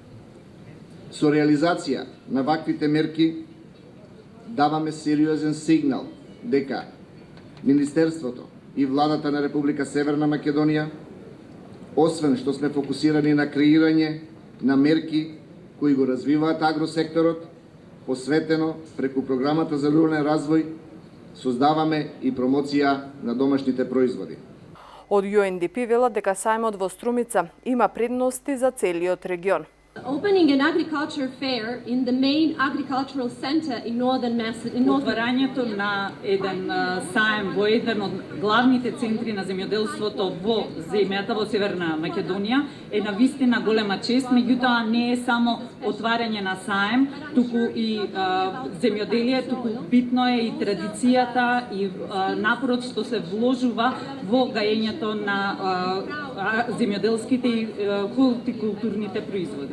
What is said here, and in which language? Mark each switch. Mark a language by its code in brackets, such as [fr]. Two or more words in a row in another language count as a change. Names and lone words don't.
[mk] Со реализација на ваквите мерки даваме сериозен сигнал дека Министерството и владата на Република Северна Македонија, освен што сме фокусирани на креирање на мерки кои го развиваат агросекторот, посветено преку програмата за рурален развој, создаваме и промоција на домашните производи. Од UNDP велат дека сајмот во Струмица има предности за целиот регион. [en] Opening an agriculture fair in the main agricultural center in northern Macedonia. [mk] Отварањето на еден саем во еден од главните центри на земјоделството во земјата во Северна Македонија е навистина голема чест, меѓутоа не е само отварање на саем, туку и земјоделие, туку битно е и традицијата и напорот што се вложува во гајењето на земјоделските и културните производи.